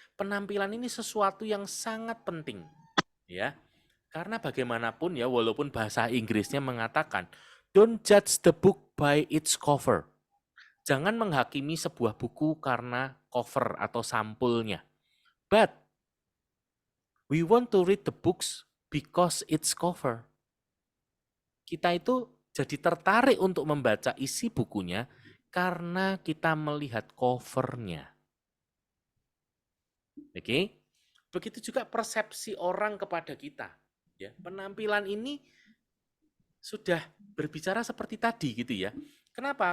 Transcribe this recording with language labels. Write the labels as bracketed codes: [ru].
[id] Penampilan ini sesuatu yang sangat penting ya. Karena bagaimanapun ya, walaupun bahasa Inggrisnya mengatakan [en] don't judge the book by its cover. [id] Jangan menghakimi sebuah buku karena cover atau sampulnya. [en] But we want to read the books because it's cover. [id] Kita itu jadi tertarik untuk membaca isi bukunya karena kita melihat covernya. Oke? Begitu juga persepsi orang kepada kita. Ya, penampilan ini sudah berbicara seperti tadi gitu ya. Kenapa?